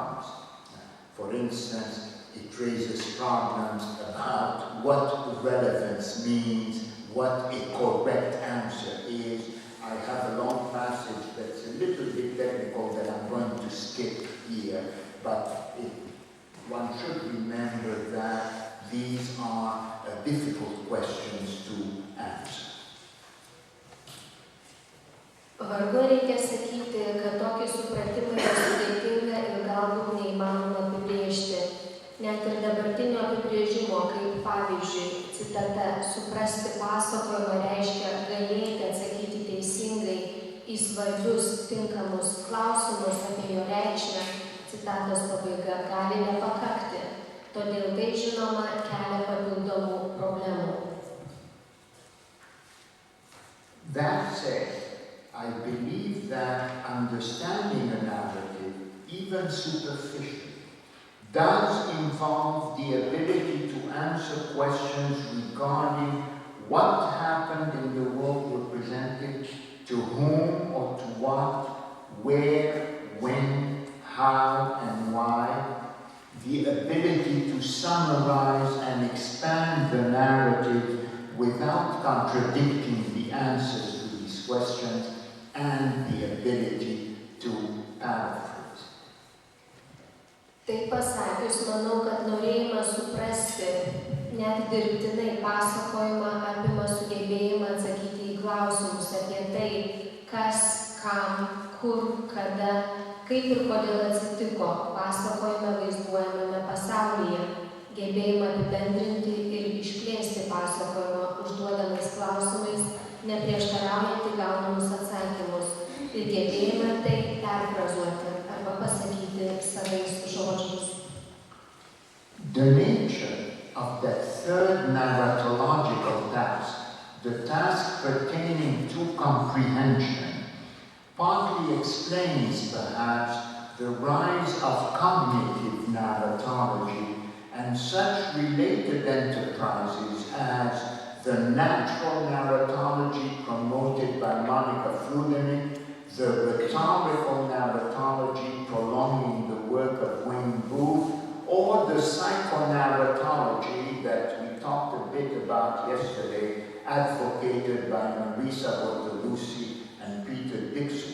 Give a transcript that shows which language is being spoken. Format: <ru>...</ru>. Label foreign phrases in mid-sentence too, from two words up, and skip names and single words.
<en>For instance, it raises problems about what relevance means, what a correct answer is. I have a long passage that's a little bit technical that I'm going to skip here, but one should remember that these are difficult questions to answer.</en> <lt>Vargu reikia sakyti, kad tokį supratimą yra sudėtinga ir galbūt neįmanoma apibrėžti. Net ir dabartinio apibrėžimo, kaip pavyzdžiui, citata, suprasti pasakojimą reiškia galėti atsakyti teisingai į svarbius, tinkamus klausimus apie jo reikšmę, citatos pabaiga, gali nepakakti. Todėl tai, žinoma, kelia papildomų problemų.</lt> <en>That said, I believe that understanding a narrative, even superficially, does involve the ability to answer questions regarding what happened in the world represented, to whom or to what, where, when, how, and why, the ability to summarize and expand the narrative without contradicting the answers to these questions, and the ability to paraphrase.</en> <lt>Tai pasakius, manau, kad norėjimas suprasti net dirbtinai pasakojimą apima sugebėjimą atsakyti į klausimus apie tai, kas, kam, kur, kada, kaip ir kodėl atsitiko pasakojime vaizduojamame pasaulyje, gebėjimą apibendrinti ir išplėsti pasakojimą užduodamais klausimais, neprieštaraujant į gaunamus atsakymus ir gebėjimą tai perfrazuoti arba pasakyti savais žodžiais.</lt> <en>The nature of that third narratological task, the task pertaining to comprehension, partly explains perhaps the rise of cognitive narratology and such related enterprises as the natural narratology promoted by Monica Frudenig, the rhetorical narratology prolonging the work of Wayne Booth, or the psychonarratology that we talked a bit about yesterday, advocated by Marisa Bortolucci and Peter Dixon.</en>